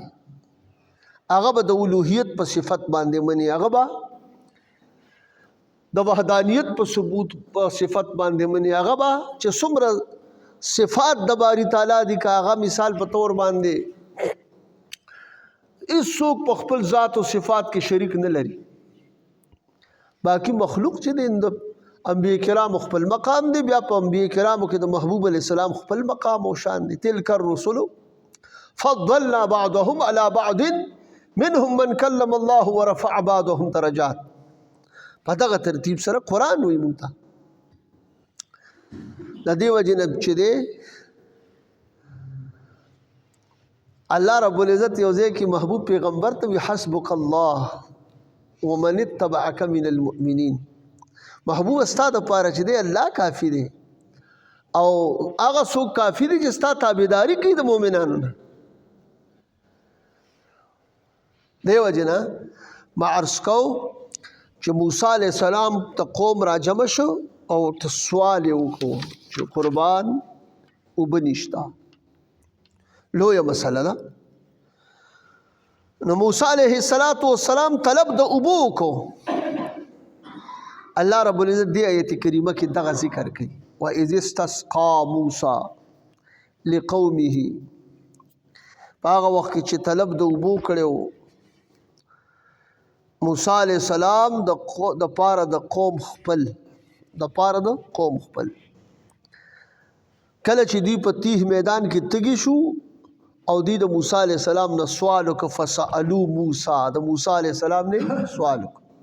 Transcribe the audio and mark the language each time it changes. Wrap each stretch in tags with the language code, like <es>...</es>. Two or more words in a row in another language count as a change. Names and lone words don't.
<ps>هغه به د الوهیت په صفت باندې مني هغه به د وحدانیت په ثبوت په صفت باندې مني هغه به چې څومره صفات د باری تعالی دي که هغه مثال په طور باندې هیڅوک په خپل ذات او صفات کې شریک نه لري. باقی مخلوق چې دی د انبیاء کرام خپل مقام دی بیا په انبیاء کرامو کې د محبوب علیه السلام خپل مقام او شان دی.</ps> <ar>تلک الرسل فضلنا بعضهم على بعض منهم من کلم الله ورفع بعضهم درجات.</ar> <ps>په دغه ترتیب سره قرآن وایي موږ ته. د دې وجې نه چې دی الله رب العزت یو ځای کې محبوب پیغمبر ته وي</ps> <ar>حسبک الله ومن اتبعک من المؤمنین.</ar> <ps>محبوب ستا دپاره چې دی الله کافي دی او هغه څوک کافي دی چې ستا تابعداري کوي د مؤمنانو نه. دې وجې نه ما عرض کو چې موسی علیه السلام ته قوم راجمع شو او ته سوال یې وکړو چې قربان اوبه نشته لویه مسله ده. نو موسی علیه السلام طلب د اوبو وکړو. الله رب العزت دې آیت کریمه کې دغه ذکر کوي</ps> <ar>وَإِذِ اسْتَسْقَىٰ مُوسَىٰ لِقَوْمِهِ.</ar> <ps>په هغه وخت کې چې طلب د اوبو کړی موسی علیه السلام د پاره د قوم خپل کله چې دوی په تیه میدان کې تږي شو او دوی د موسی علیه السلام نه سوال وکړ</ps> <ar>فسألو موسی</ar> <ps>د موسی علیه السلام نه سوال وکړ.</ps>